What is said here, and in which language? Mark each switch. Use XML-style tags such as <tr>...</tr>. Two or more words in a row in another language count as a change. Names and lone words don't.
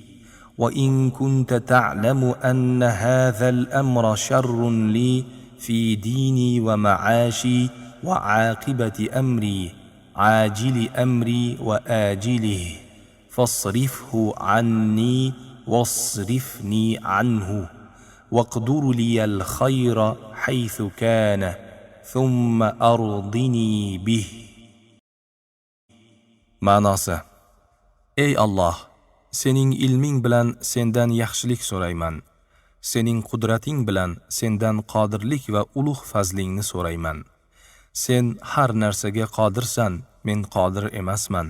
<ar>وإن كنت تعلم أن هذا الأمر شر لي في ديني ومعاشي وعاقبة أمري عاجل أمري وآجله، فاصرفه عني واصرفني عنه، واقدر لي الخير حيث كان ثم أرضني به.</ar> <uz>Ma'nosi: Ey Alloh, sening ilming bilan sendan yaxshilik so'rayman. Sening qudrating bilan sendan qodirlik va ulug' fazlingni so'rayman. Sen har narsaga qodirsan, men qodir emasman.</uz>